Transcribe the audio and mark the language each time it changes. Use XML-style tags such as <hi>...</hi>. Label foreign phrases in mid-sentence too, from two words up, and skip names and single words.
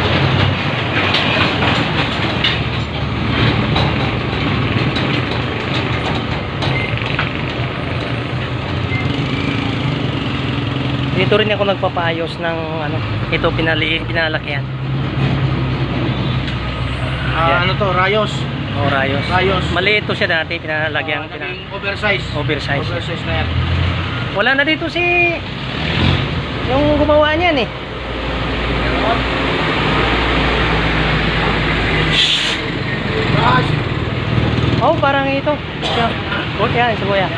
<tl>Dito rin ako nagpapaayos ng ano, ito pinalakihan. Yan. Ano to? Rayos. O rayos. Rayos. Maliit to siya dati, pinalagyan Naging oversize. oversize. Oversize na yan. Wala na dito si yung gumawa niyan eh. Gosh. Oh, parang ito. Siya. Oh, yan, si Kuya.</tl>